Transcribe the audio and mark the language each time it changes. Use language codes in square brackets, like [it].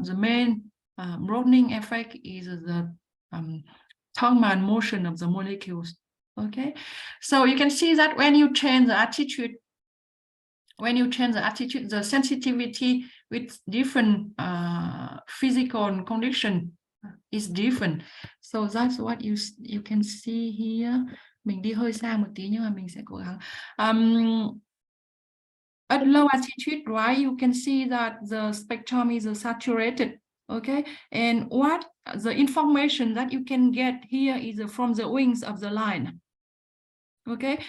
[en] The main broadening effect is the Tran motion of the molecules, okay? So you can see that when you change the attitude, the sensitivity with different physical condition is different. So that's what you can see here. [vi] Mình đi hơi xa một tí nhưng mà mình sẽ cố gắng. [en] At low altitude, right, you can see that the spectrum is saturated, okay? And what the information that you can get here is from the wings of the line, okay?